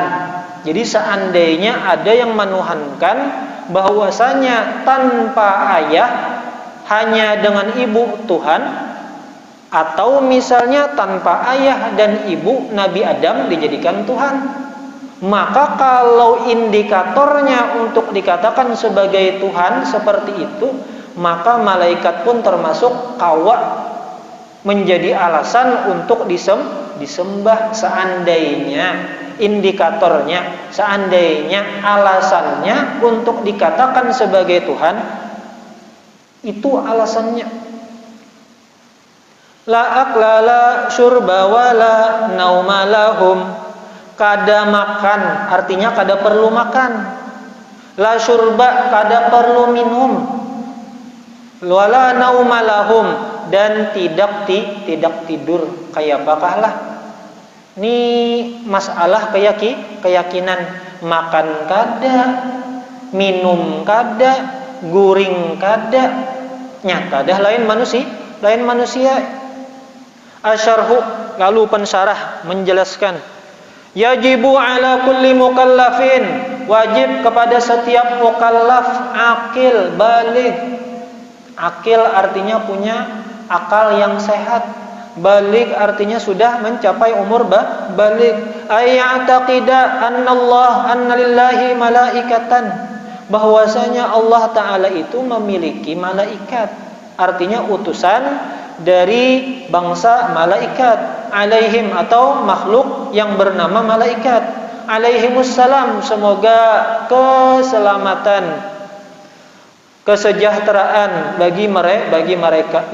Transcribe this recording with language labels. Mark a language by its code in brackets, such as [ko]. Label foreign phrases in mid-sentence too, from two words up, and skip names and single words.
[id] Jadi seandainya ada yang menuhankan bahwasanya tanpa ayah hanya dengan ibu Tuhan, atau misalnya tanpa ayah dan ibu Nabi Adam dijadikan Tuhan, maka kalau indikatornya untuk dikatakan sebagai Tuhan seperti itu, maka malaikat pun termasuk kawa menjadi alasan untuk disembah. Seandainya indikatornya, seandainya alasannya untuk dikatakan sebagai Tuhan, itu alasannya. [ar] La akla la syurba wa la nauma lahum, [bjn] kada makan artinya kada perlu makan, [ar] la syurba [bjn] kada perlu minum, [ar] wala nauma lahum [id] dan tidak tidur. [bjn] Kayak apakah lah ini masalah keyakinan, makan kada, minum kada, guring kada, nyata dah lain manusia. [id] Asyarhu, lalu pensyarah menjelaskan, [ar] yajibu ala kulli mukallafin, [id] wajib kepada setiap mukallaf akil baligh. Akil artinya punya akal yang sehat, baligh artinya sudah mencapai umur baligh. [ar] Ayya'taqida anna lillahi malaikatan, [id] bahwasanya Allah Ta'ala itu memiliki malaikat, artinya utusan dari bangsa malaikat, alaihim atau makhluk yang bernama malaikat, alaihimussalam, semoga keselamatan, kesejahteraan bagi mereka.